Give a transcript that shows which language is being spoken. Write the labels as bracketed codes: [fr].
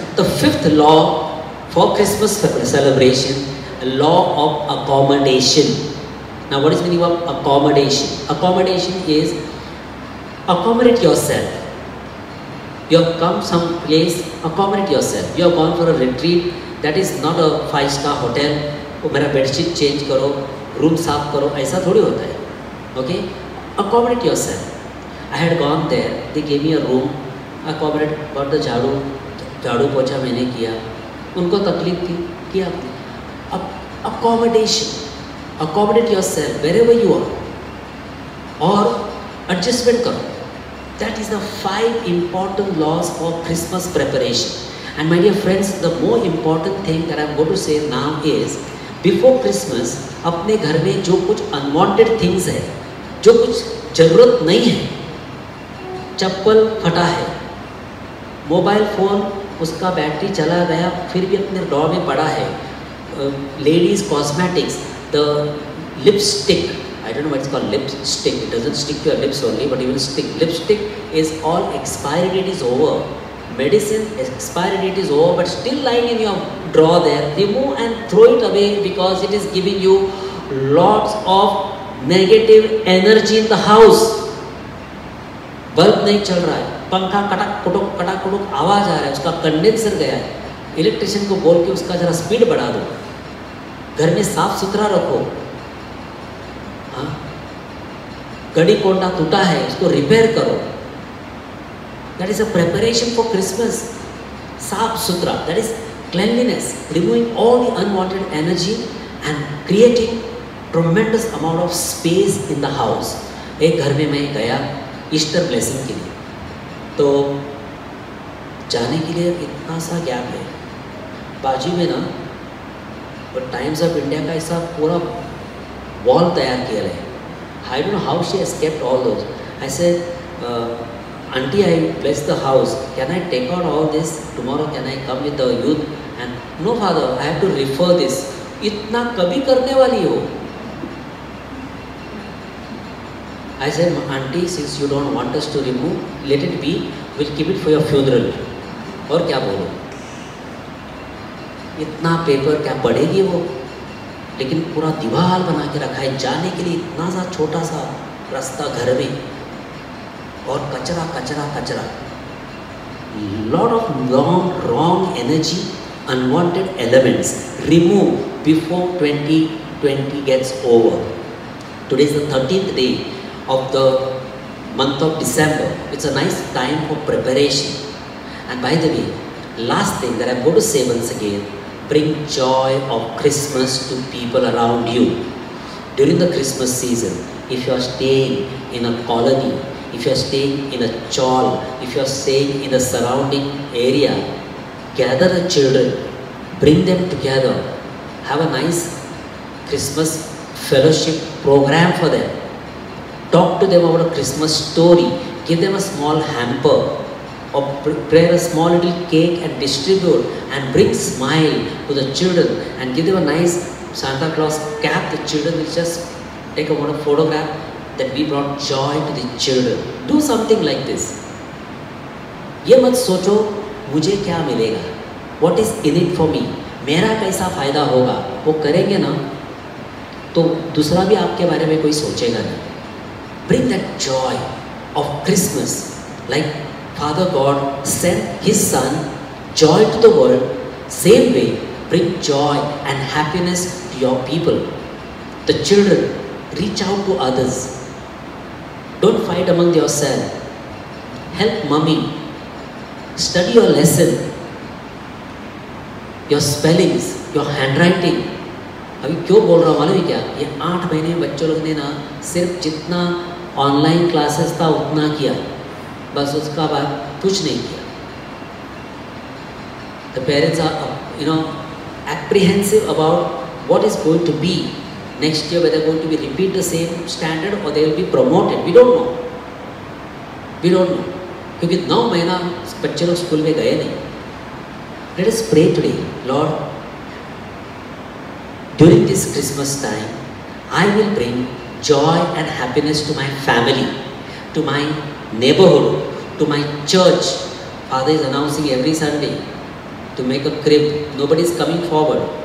[en] The 5th law for Christmas celebration, law of accommodation. Now what is the meaning of accommodation? Accommodation is Accommodate yourself. You have come some place, accommodate yourself. You have gone for a retreat that is not a 5-star hotel. [hi] वो मेरा bedsheet change करो, room साफ करो, ऐसा थोड़ी होता है. [en] Okay? Accommodate yourself. I had gone there. They gave me a room. Accommodate, got the [hi] झाड़ू पोछा मैंने किया. उनको तकलीफ थी, किया. [en] अब accommodation. Accommodate yourself wherever you are. [hi] और adjustment करो. [en] That is the 5 important laws for Christmas preparation. And my dear friends, the more important thing that I am going to say now is, before Christmas, [hi] अपने घर में जो कुछ unwanted things है, जो कुछ ज़रूरत नहीं है, चप्पल फटा है, मोबाइल फ़ोन उसका बैटरी चला गया, फिर भी अपने ड्रॉर में पड़ा है, [en] ladies cosmetics, the lipstick, I don't know what it's called, lipstick. It doesn't stick to your lips only, but even stick. Lipstick is all expiry date is over. Medicine expiry date is over, but still lying in your drawer there. Remove and throw it away because it is giving you lots of negative energy in the house. [hi] Bulb नहीं चल रहा है, पंखा कटक कुटुक आवाज आ रहा है, उसका condenser गया है. इलेक्ट्रिशियन को बोल के उसका जरा स्पीड बढ़ा दो. घर में साफ सुथरा रखो. घड़ी कोंडा टूटा है, उसको रिपेयर करो. [en] That is a preparation for Christmas. [hi] साफ सुथरा, [en] that is cleanliness, removing all the unwanted energy and creating tremendous amount of space in the house. [hi] एक घर में मैं गया ईस्टर ब्लेसिंग के लिए, तो जाने के लिए इतना सा गैप है. बाजू में ना टाइम्स ऑफ इंडिया का ऐसा पूरा वॉल तैयार किया है. [en] I don't know how she has kept all those. I said, Auntie, I bless the house. Can I take out all this? Tomorrow can I come with the youth? And no, Father, I have to refer this. [hi] इतना कभी करने वाली हो? [en] I said, Auntie, since you don't want us to remove, let it be. We'll keep it for your funeral. [hi] और क्या बोलो? इतना paper क्या पढ़ेगी वो? लेकिन पूरा दीवार बना के रखा है. जाने के लिए इतना सा छोटा सा रास्ता घर में, और कचरा कचरा कचरा. [en] Lot of wrong energy, unwanted elements. Remove before 2020 gets over. Today is the 13th day of the month of December. It's a nice time for preparation. And by the way, last thing that I'm going to say once again, bring joy of Christmas to people around you. During the Christmas season, if you are staying in a colony, if you are staying in a chawl, if you are staying in the surrounding area, gather the children, bring them together, have a nice Christmas fellowship program for them. Talk to them about a Christmas story, give them a small hamper, or prepare a small little cake and distribute, and bring smile to the children and give them a nice Santa Claus cap. The children will just take a photograph that we brought joy to the children. Do something like this. [hi] ये मत सोचो मुझे क्या मिलेगा, [en] what is in it for me, [hi] मेरा कैसा फ़ायदा होगा. वो करेंगे ना तो दूसरा भी आपके बारे में कोई सोचेगा नहीं. [en] Bring that joy of Christmas, like Father God sent His Son joy to the world. Same way, bring joy and happiness to your people. The children, reach out to others. Don't fight among yourselves. Help mommy. Study your lesson. Your spellings, your handwriting. [hi] अभी क्यों बोल रहा हूँ मालूम है क्या? ये 8 महीने बच्चों लोग ने ना सिर्फ जितना ऑनलाइन क्लासेस था उतना किया, बस उसका बाद कुछ नहीं किया. [en] The parents are, apprehensive about what is going to be next year, whether going to be repeat the same standard or they will be promoted. We don't know. We don't know. [hi] क्योंकि 9 महीना बच्चे लोग school में गए नहीं. [en] Let us pray today, Lord. During this Christmas time, I will bring joy and happiness to my family, to my neighborhood, to my church. Father is announcing every Sunday to make a crib. Nobody is coming forward.